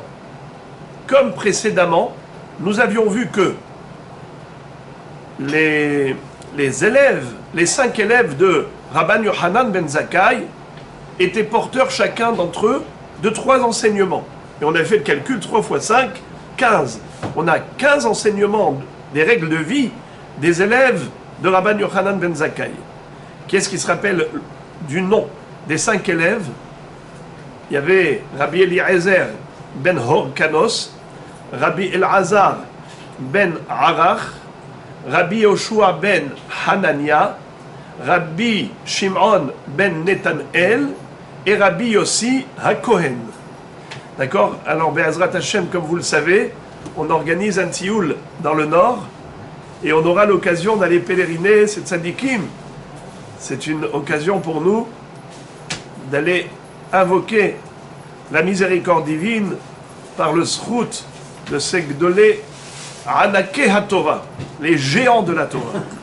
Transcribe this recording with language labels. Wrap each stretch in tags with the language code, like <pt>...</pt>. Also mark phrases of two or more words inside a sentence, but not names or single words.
<fr>Comme précédemment, nous avions vu que les élèves, les 5 élèves de Rabban Yochanan ben Zakkai étaient porteurs chacun d'entre eux de 3 enseignements. Et on a fait le calcul, 3 x 5, 15. On a 15 enseignements des règles de vie des élèves de Rabban Yochanan ben Zakkai. Qu'est-ce qui se rappelle du nom des 5 élèves? Il y avait Rabbi Eliezer ben Horkanos, Rabbi Elazar ben Arach, Rabbi Yoshua ben Hanania, Rabbi Shimon ben Netanel et Rabbi Yossi HaKohen. D'accord? Alors,</fr> <he>בעזרת השם,</he> <fr>comme vous le savez, on organise un tioul dans le nord et on aura l'occasion d'aller pèleriner ces tzadikim. C'est une occasion pour nous d'aller invoquer la miséricorde divine par le srout de ces</fr> <he>גדולי ענקי התורה,</he> <fr>les géants de la Torah.</fr>